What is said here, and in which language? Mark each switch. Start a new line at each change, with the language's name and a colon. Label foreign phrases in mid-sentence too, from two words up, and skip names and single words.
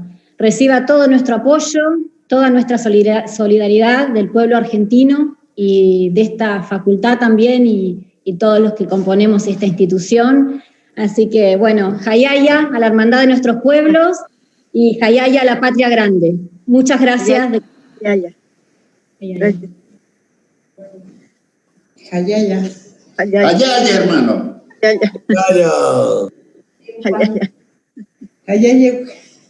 Spanish: Reciba todo nuestro apoyo, toda nuestra solidaridad del pueblo argentino y de esta facultad también y todos los que componemos esta institución. Así que, bueno, Jayaya a la hermandad de nuestros pueblos y Jayaya a la patria grande. Muchas gracias. Jayaya. Gracias. Jayaya. Jayaya. Jayaya, hermano. Jayaya. Jayaya. Jayaya. Jayaya.